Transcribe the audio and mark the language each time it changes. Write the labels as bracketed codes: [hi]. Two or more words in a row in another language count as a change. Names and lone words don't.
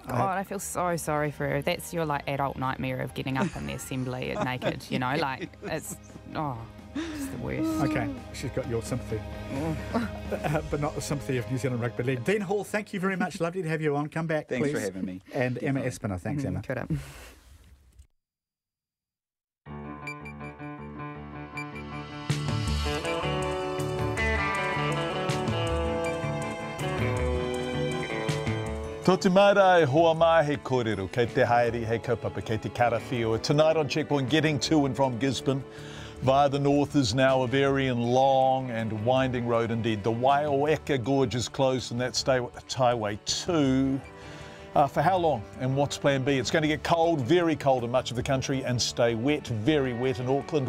[en] God, I feel so sorry for her. That's your, like, adult nightmare of getting up in the assembly naked, you know, like, it's the worst. Okay, she's got your sympathy, but not the sympathy of New Zealand Rugby League. Dean Hall, thank you very much. Lovely to have you on. Come back, Thanks please. for having me. And Definitely. Emma Espiner. Thanks, Emma. Good up. [mi] Tō mara e hoa mai he kōrero, kei te haere, he kaupapa, kei te karawhiua. [en] Tonight on Checkpoint, getting to and from Gisborne via the north is now a very long and winding road indeed. The Waiōeka Gorge is closed, and that's Highway 2. For how long, and what's plan B? It's going to get cold, very cold in much of the country, and stay wet, very wet in Auckland.